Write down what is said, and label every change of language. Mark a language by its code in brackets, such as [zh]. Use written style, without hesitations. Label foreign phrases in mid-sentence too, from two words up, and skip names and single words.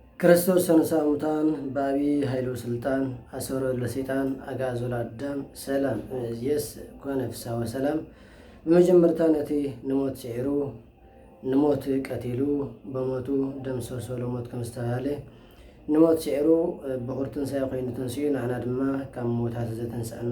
[gez] ክርስቶስ ተነሳ ሙታን በአብይ ኃይሉ ስልጣን አሰሮ ለሰይጣን አጋዞ ለአዳም ሰላም እምይእዜሰ ኮነ ፍስሐ ወሰላም። [ti] በመጀመርታ ነቲ ንሞት ሲዒሩ ንሞት ቀቲሉ [gez] በሞቱ ደምሰሶ ለሞት [ti] ከምስተባሃለ ንሞት ሲዒሩ በኹር ትንሣኤ ኮይኑ ተንሥኡ ንዓና ድማ ካብ ሞታት ዘተንስአና